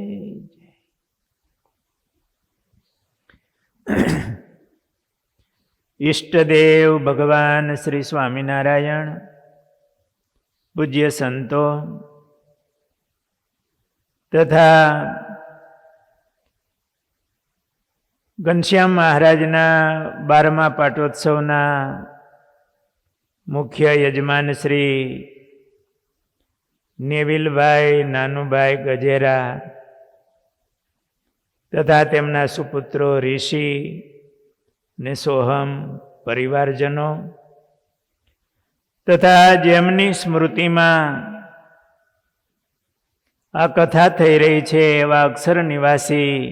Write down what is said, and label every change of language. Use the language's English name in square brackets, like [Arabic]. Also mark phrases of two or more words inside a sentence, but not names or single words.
[Gujarati] ઇષ્ટદેવ ભગવાન શ્રી સ્વામિનારાયણ, પૂજ્ય સંતો તથા ઘનશ્યામ મહારાજના 12મા પાટોત્સવના મુખ્ય યજમાન શ્રી નેવિલભાઈ નાનુભાઈ ગજેરા તથા તેમના સુપુત્રો ઋષિ ને સોહમ પરિવારજનો તથા જેમની સ્મૃતિમાં આ કથા થઈ રહી છે એવા અક્ષર નિવાસી